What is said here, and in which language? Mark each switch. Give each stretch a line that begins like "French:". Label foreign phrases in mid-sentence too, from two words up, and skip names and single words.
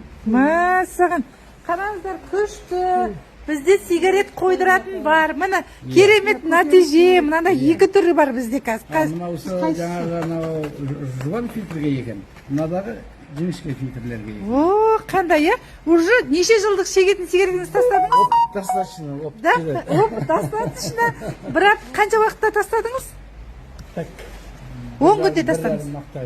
Kazakh: Мәссаған, қараңыздар күшті. Бізде сигарет қойдыратын бар. Мына керемет нәтиже. Мынада 2 түрі бар бізде қазір. Мынаусы жаңағы жуан фильтрге екен. Мынадағы жіңішке фильтрлерге екен. О, қандай, уже неше жылдық шегетін сигаретіңізді тастадыңыз?
Russian: Достаточно. Да, достаточно.
Kazakh: Бірақ қанша уақытта тастадыңыз? 10 күнде тастадыңыз.